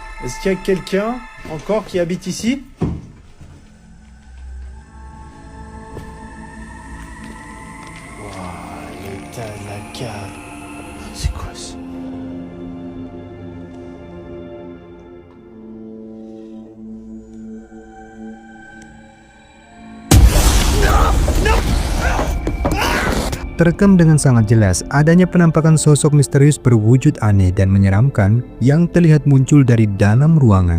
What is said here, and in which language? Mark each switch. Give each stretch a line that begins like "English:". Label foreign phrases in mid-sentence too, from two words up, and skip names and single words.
French: Est-ce qu'il y a quelqu'un encore qui habite ici? Waouh, l'état de la cave. C'est quoi ça?
Indonesian: Terekam dengan sangat jelas adanya penampakan sosok misterius berwujud aneh dan menyeramkan yang terlihat muncul dari dalam ruangan.